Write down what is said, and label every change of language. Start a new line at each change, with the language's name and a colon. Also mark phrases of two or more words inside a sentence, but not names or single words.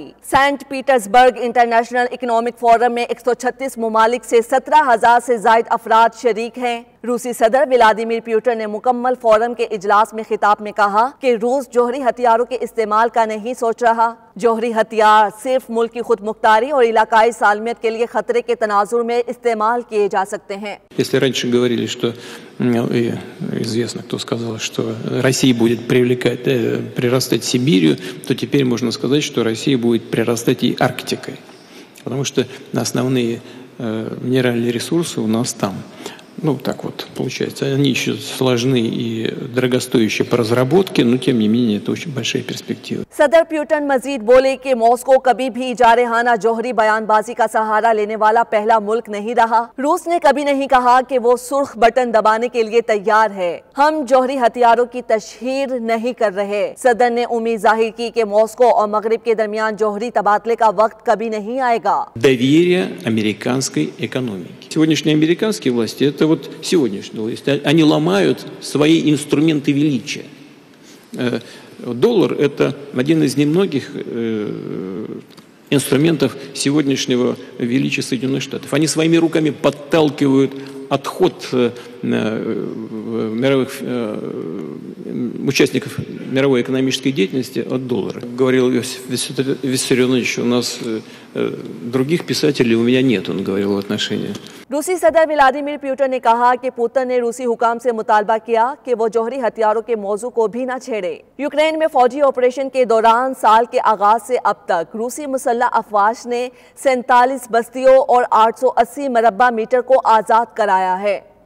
Urdu: سینٹ پیٹرزبرگ انٹرنیشنل اکنامک فورم میں 136 ممالک سے 17,000 سے زائد افراد شریک ہیں۔ روسی صدر ولادیمیر پوٹن نے مکمل فورم کے اجلاس میں خطاب میں کہا کہ روس جوہری ہتھیاروں کے استعمال کا نہیں سوچ رہا۔ جوہری ہتھیار صرف ملک کی خود مختاری اور علاقائی سالمیت کے لیے خطرے کے تناظر میں استعمال کیے جا سکتے ہیں۔
Russian: Если раньше говорили, что известно, кто сказал, что Россия будет прирастать Сибирью, то теперь можно сказать, что Россия будет прирастать и Арктикой, потому что основные минеральные ресурсы у нас там. Ну, так вот получается. Они еще сложны и дорогостоящие по разработке, но тем не менее это очень большая перспектива.
Urdu: صدر پیوٹن مزید بولے کہ ماسکو کبھی بھی جارحانہ جوہری بیان بازی کا سہارا لینے والا پہلا ملک نہیں رہا۔ روس نے کبھی نہیں کہا کہ وہ سرخ بٹن دبانے کے لیے تیار ہے۔ ہم جوہری ہتھیاروں کی تشہیر نہیں کر رہے۔ صدر نے امید ظاہر کی کہ ماسکو اور مغرب کے درمیان جوہری تبادلے کا وقت کبھی نہیں آئے گا۔
Russian: Доверие американской экономики. Сегодняшние американские власти, это вот сегодняшние власти, они ломают свои инструменты величия. Доллар – это один из немногих инструментов сегодняшнего величия Соединенных Штатов. Они своими руками подталкивают отход мировых участников мировой экономической деятельности от доллара. Говорил Виссарионович, у нас других писателей у меня нет, он говорил в отношении.
Urdu: روسی صدر ولادیمیر پوٹن نے کہا کہ پوتن نے روسی حکام سے مطالبہ کیا کہ وہ جوہری ہتھیاروں کے موضوع کو بھی نہ چھیڑے۔ یوکرین میں فوجی آپریشن کے دوران سال کے آغاز سے اب تک روسی مسلح افواج نے 47 بستیوں اور 880 مربع میٹر کو آزاد کرایا ہے۔